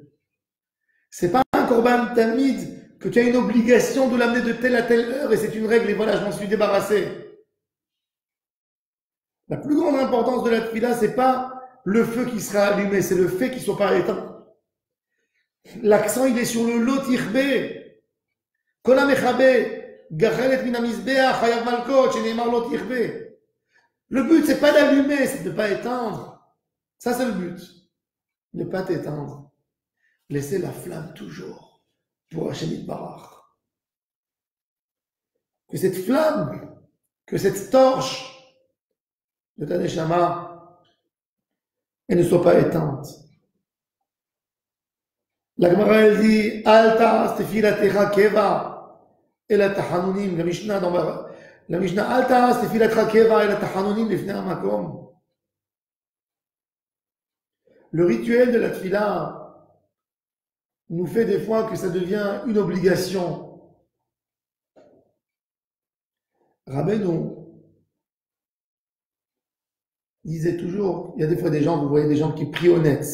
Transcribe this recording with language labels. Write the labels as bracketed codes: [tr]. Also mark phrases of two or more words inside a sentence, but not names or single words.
[fr] C'est pas un [he] קרבן תמיד [fr] que tu as une obligation de l'amener de telle à telle heure et c'est une règle et voilà, je m'en suis débarrassé. La plus grande importance de la tefila, c'est pas le feu qui sera allumé, c'est le fait qu'il soit pas éteint. L'accent, il est sur le [he] לא תכבה. כל המכבה גחלת מן המזבח חייב מלקות שנאמר לא תכבה. [fr] Le but, c'est pas d'allumer, c'est de ne pas éteindre. Ça, c'est le but. Ne pas t'éteindre. Laisser la flamme toujours pour [he] השם יתברך. [fr] Que cette flamme, que cette torche de ta neshama, elle ne soit pas éteinte. La Gemara, elle dit, [he] אל תעש תפלתך קבע אלא תחנונים. [fr] La Mishnah, dans la Mishnah, [he] אל תעש תפלתך קבע אלא תחנונים לפני המקום. [fr] Le rituel de la tefila nous fait des fois que ça devient une obligation. Rabbeinu disait toujours, il y a des fois des gens, vous voyez des gens qui prient au net.